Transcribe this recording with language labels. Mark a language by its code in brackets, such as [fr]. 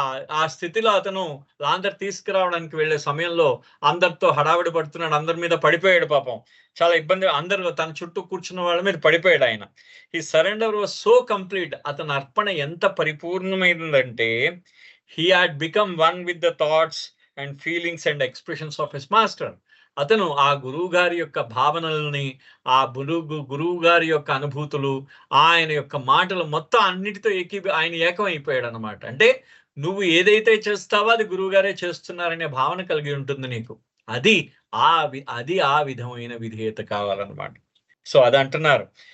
[te] ఆ స్థితిలో అతను లాంతర్ తీసుకురావడానికి వెళ్ళే సమయంలో అందరితో హడావిడి పడుతున్నాడు, అందరి మీద పడిపోయాడు. పాపం చాలా ఇబ్బంది, అందరూ తన చుట్టూ కూర్చున్న వాళ్ళ మీద పడిపోయాడు ఆయన. [en] ఈ surrender was so complete, [te] అతని అర్పణ ఎంత పరిపూర్ణమైందంటే, [en] he had become one with the thoughts and feelings and expressions of his master. [te] అతను ఆ గురువు గారి యొక్క భావనల్ని, ఆ గురువు గారి యొక్క అనుభూతులు, ఆయన యొక్క మాటలు మొత్తం అన్నిటితో ఆయన ఏకమైపోయాడు అనమాట. అంటే నువ్వు ఏదైతే చేస్తావో అది గురువు గారే చేస్తున్నారనే భావన కలిగి ఉంటుంది నీకు. అది ఆ విధమైన విధేయత కావాలన్నమాట. సో అది అంటున్నారు.